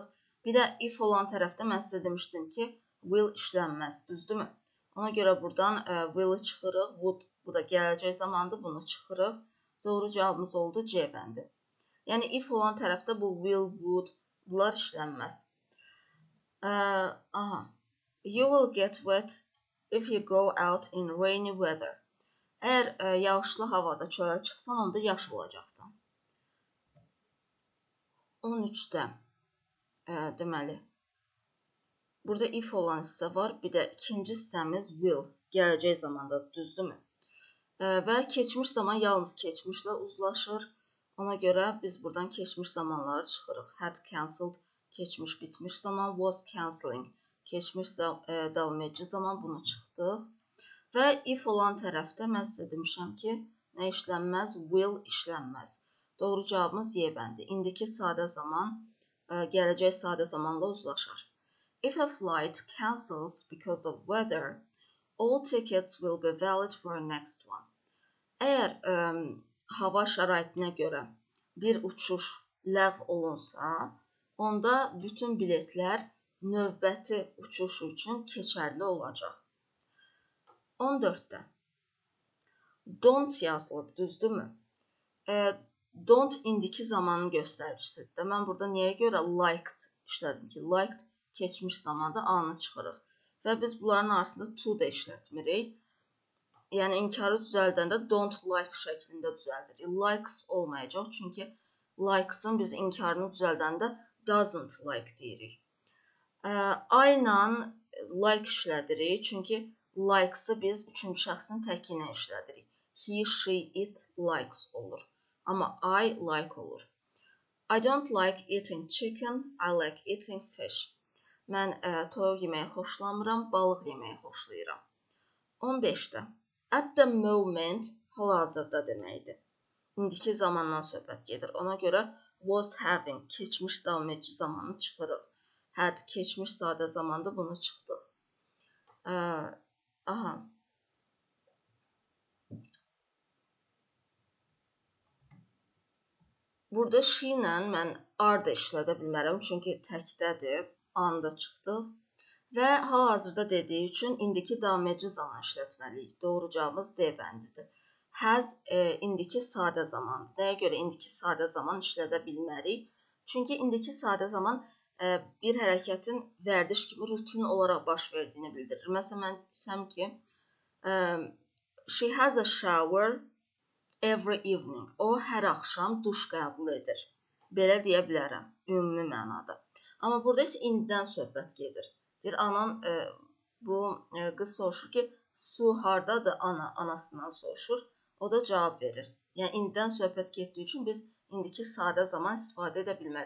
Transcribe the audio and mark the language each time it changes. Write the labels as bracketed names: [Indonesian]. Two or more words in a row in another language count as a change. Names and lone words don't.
[Azerbaijani] Bir də if olan tərəfdə mən sizə demişdim ki, will işlənməz, düzdürmü? Ona görə buradan will'ı çıxırıq, would bu da gələcək zamandır, bunu çıxırıq. Doğru cavabımız oldu C bəndi. Yəni if olan tərəfdə bu [English] will, would [Azerbaijani] bunlar işlənməz. [English] You will get wet if you go out in rainy weather. [Azerbaijani] Əgər yağışlı havada çölə çıxsan, onda yaş olacaqsan. 13-də deməli, burada if olan hissə var, bir də ikinci hissəmiz will, gələcək zamanda, düzdürmü? Və keçmiş zaman yalnız keçmişlə uzlaşır. Ona görə biz buradan keçmiş zamanları çıxırıq. [English] Had cancelled, [Azerbaijani] keçmiş bitmiş zaman, [English] was cancelling, [Azerbaijani] keçmiş davam edici zaman, bunu çıxdıq. Və if olan tərəfdə mən sizə demişəm ki, nə işlənməz? Will işlənməz. Doğru cavabımız Y bəndi. İndiki sadə zaman gələcək sadə zamanla uzlaşar. [English] If a flight cancels because of weather, all tickets will be valid for the next one. [Azerbaijani] Əgər hava şəraitinə görə bir uçuş ləğv olunsa, onda bütün biletlər növbəti uçuş üçün keçərli olacaq. 14-də don't yazılıb, düzdürmü? Don't indiki zamanın göstəricisidir. Mən burada niyə görə liked işlədim ki, liked keçmiş zamanda anı çıxırıq. Və biz bunların arasında to da işlətmirik. Yəni inkarı düzəldəndə [English] don't like [Azerbaijani] şəklində düzəldirik. Likes olmayacaq, çünki likes'ın biz inkarını düzəldəndə [English] doesn't like [Azerbaijani] deyirik. I ilə like işlədirik, çünki likes'ı biz üçüncü şəxsin təki ilə işlədirik. [English] He, she, it likes [Azerbaijani] olur. Amma [English] I like [Azerbaijani] olur. [English] I don't like eating chicken, I like eating fish. [Azerbaijani] Mən toyuq yeməyi xoşlamıram, balıq yeməyi xoşlayıram. 15-də [English] at the moment [Azerbaijani] hal-hazırda deməkdir. İndiki zamandan söhbət gedir. Ona görə [English] was having [Azerbaijani] keçmiş davam edici zamanı çıxırıq. Had keçmiş sadə zamanda bunu çıxdıq. Burada she ilə mən are da işlədə bilmərəm, çünki təkdədir, anda çıxdıq. Və hal-hazırda dediyi üçün indiki davam edici zaman işlətməliyik. Doğru cavabımız D bəndidir. Has indiki sadə zamandır. Nəyə görə indiki sadə zaman işlədə bilmərik? Çünki indiki sadə zaman bir hərəkətin vərdiş kimi rutin olaraq baş verdiyini bildirir. Məsələn, mən desəm ki, [English] she has a shower every evening. [Azerbaijani] O hər axşam duş qəbul edir. Belə deyə bilərəm, ümumi mənada. Amma burada isə indidən söhbət gedir. Deyir, anan, bu qız soruşur ki, su hardadır? Anasından soruşur. O da cavab verir. Yəni, indidən söhbət getdiyi üçün biz indiki sadə zaman istifadə edə bilmərik.